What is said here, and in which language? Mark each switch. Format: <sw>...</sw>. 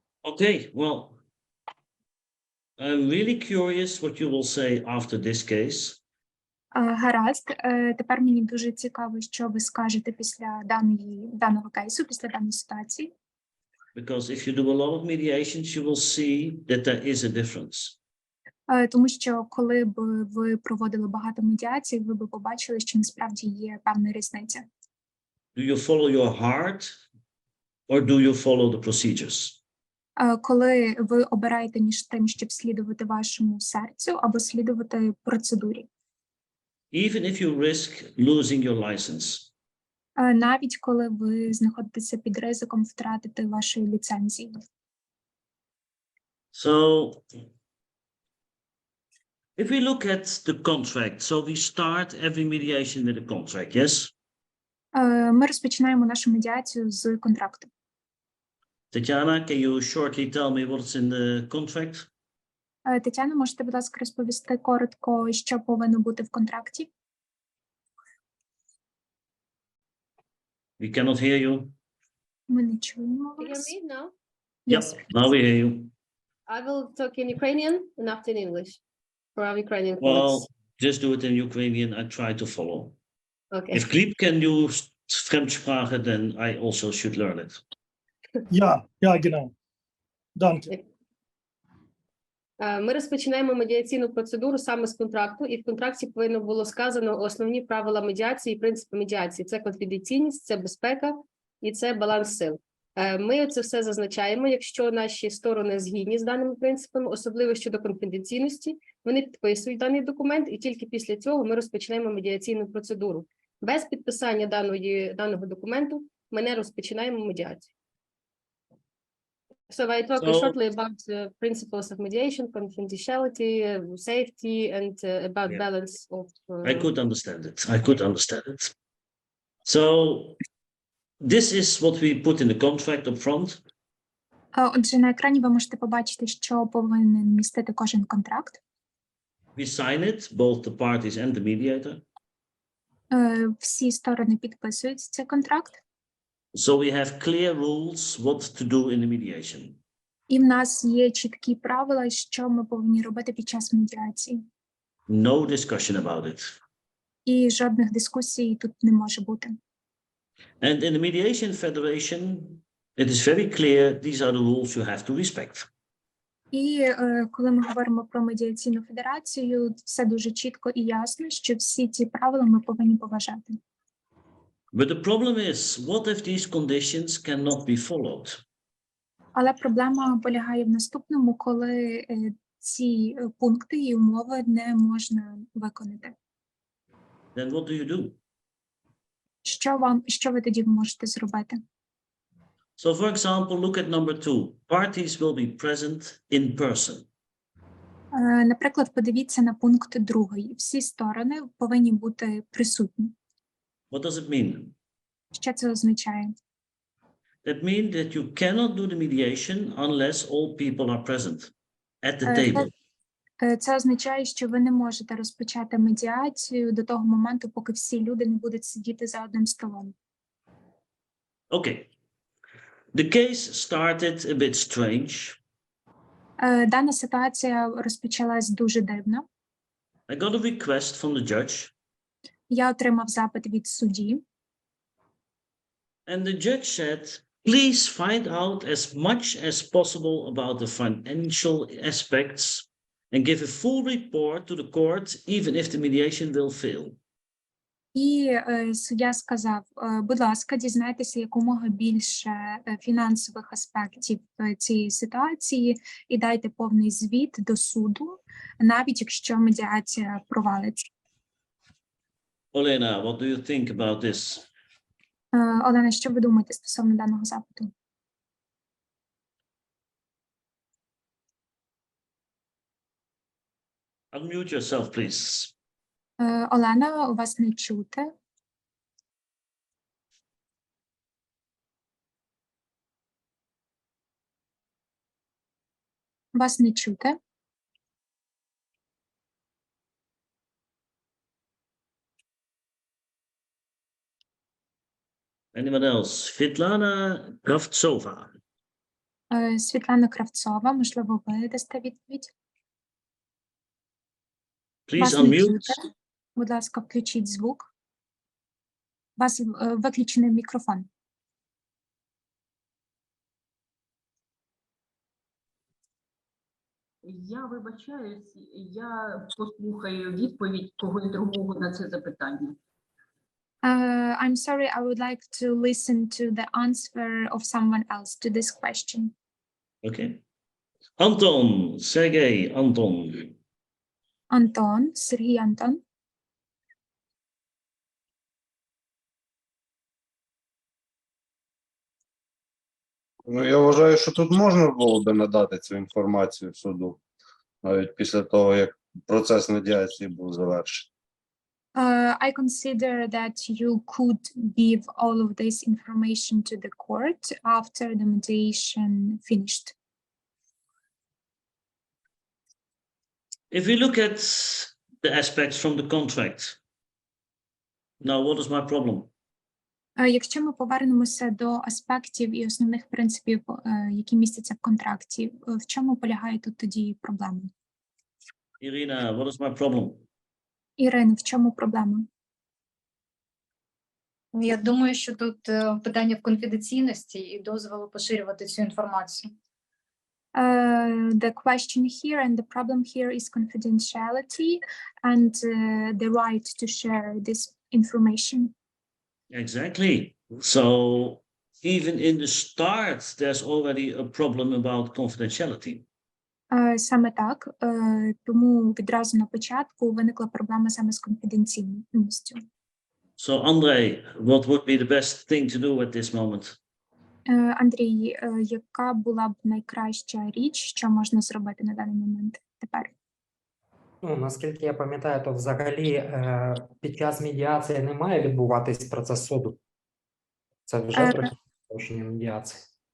<en>Okay, well, I'm really curious what you will say after this case.</en> <uk>Гаразд, тепер мені дуже цікаво, що ви скажете після даного кейсу, після даної ситуації.</uk> <en>Because if you do a lot of mediations, you will see that there is a difference.</en> <uk>Тому що коли б ви проводили багато медіацій, ви б побачили, що насправді є певна різниця.</uk> <en>Do you follow your heart or do you follow the procedures?</en> <uk>Коли ви обираєте між тим, щоб слідувати вашому серцю або слідувати процедурі.</uk> <en>Even if you risk losing your license.</en> <uk>Навіть коли ви знаходитеся під ризиком втратити вашої ліцензії.</uk> <en>So, if we look at the contract, so we start every mediation with a contract, yes?</en> <uk>Ми розпочинаємо нашу медіацію з контракту.</uk> <en>Tatiana, can you shortly tell me what's in the contract?</en> <uk>Тетяна, можете, будь ласка, розповісти коротко, що повинно бути в контракті?</uk> <en>We cannot hear you.</en> <uk>Ми не чуємо</uk> <en>You hear</en> <uk>вас.</uk> <en>me now? Yep, now we hear you. I will talk in Ukrainian and after in English for our Ukrainian Well, colleagues. just do it in Ukrainian. I try to follow. Okay. If Gleb can use Fremdsprache, then I also should learn it.</en> <de>Ja, genau. Danke.</de> <uk>Ми розпочинаємо медіаційну процедуру саме з контракту, і в контракті повинно було сказано основні правила медіації, принципи медіації. Це конфіденційність, це безпека і це баланс сил. Ми це все зазначаємо, якщо наші сторони згідні з даними принципами, особливо щодо конфіденційності, вони підписують даний документ, і тільки після цього ми розпочинаємо медіаційну процедуру. Без підписання даного документу ми не розпочинаємо медіацію.</uk> <en>So I talk shortly about the principles of mediation, confidentiality, safety, and about balance of. I could understand it. I could understand it. So this is what we put in the contract up front.</en> <uk>Отже, на екрані ви можете побачити, що повинен містити кожен контракт.</uk> <en>We sign it, both the parties and the mediator.</en> <uk>Всі сторони підписують цей контракт.</uk> <en>So we have clear rules what to do in the mediation.</en> <uk>І в нас є чіткі правила, що ми повинні робити під час медіації.</uk> <en>No discussion about it.</en> <uk>І жодних дискусій тут не може бути.</uk> <en>And in the Mediation Federation, it is very clear these are the rules you have to respect.</en> <uk>І коли ми говоримо про медіаційну федерацію, все дуже чітко і ясно, що всі ці правила ми повинні поважати.</uk> <en>But the problem is, what if these conditions cannot be followed?</en> <uk>Але проблема полягає в наступному, коли ці пункти і умови не можна виконати.</uk> <en>Then what do you do?</en> <uk>Що ви тоді можете зробити?</uk> <en>So, for example, look at number 2. Parties will be present in person.</en> <uk>Наприклад, подивіться на пункт 2. Всі сторони повинні бути присутні.</uk> <en>What does it mean?</en> <uk>Що це означає?</uk> <en>That means that you cannot do the mediation unless all people are present at the table.</en> <uk>Це означає, що ви не можете розпочати медіацію до того моменту, поки всі люди не будуть сидіти за одним столом.</uk> <en>Okay. The case started a bit strange.</en> <uk>Дана ситуація розпочалась дуже дивно.</uk> <en>I got a request from the judge.</en> <uk>Я отримав запит від судді.</uk> <en>And the judge said, please find out as much as possible about the financial aspects and give a full report to the court, even if the mediation will fail.</en> <uk>І суддя сказав, будь ласка, дізнайтеся якомога більше фінансових аспектів цієї ситуації і дайте повний звіт до суду, навіть якщо медіація провалиться.</uk> <en>Olena, what do you think about this?</en> <uk>Олена, що ви думаєте стосовно даного запиту?</uk> <en>Unmute yourself, please.</en> <uk>Олена, у вас не чути. Вас не чути.</uk> <en>Anyone else? Svetlana Kravtsova.</en> <uk>Світлана Кравцова, можливо, ви дасте відповідь?</uk> <en>Please</en> <uk>Вас не</uk> <en>unmute.</en> <uk>чути. Будь ласка, включіть звук. У вас виключений мікрофон. Я вибачаюсь, я послухаю відповідь когось другого на це запитання.</uk> <en>I'm sorry, I would like to listen to the answer of someone else to this question. Okay. Anton, Sergey, Anton.</en> <uk>Антон, Сергій Антон. Ну, я вважаю, що тут можна було би надати цю інформацію суду, навіть після того, як процес медіації був завершений.</uk> <en>I consider that you could give all of this information to the court after the mediation finished. If we look at the aspects from the contract, now what is my problem?</en> <uk>Якщо ми повернемося до аспектів і основних принципів, які містяться в контракті, в чому полягає тут тоді проблема?</uk> <en>Irina, what is my problem?</en> <uk>Ірина, в чому проблема? Я думаю, що тут питання в конфіденційності і дозволу поширювати цю інформацію.</uk> <en>The question here and the problem here is confidentiality and the right to share this information. Exactly. So even in the start, there's already a problem about confidentiality.</en> <uk>Саме так, тому відразу на початку виникла проблема саме з конфіденційністю.</uk> <en>So Andrei, what would be the best thing to do at this moment?</en> <uk>Андрій, яка була б найкраща річ, що можна зробити на даний момент тепер? Ну, наскільки я пам'ятаю, то взагалі під час медіації не має відбуватись процес суду. Це вже порушення медіації.</uk>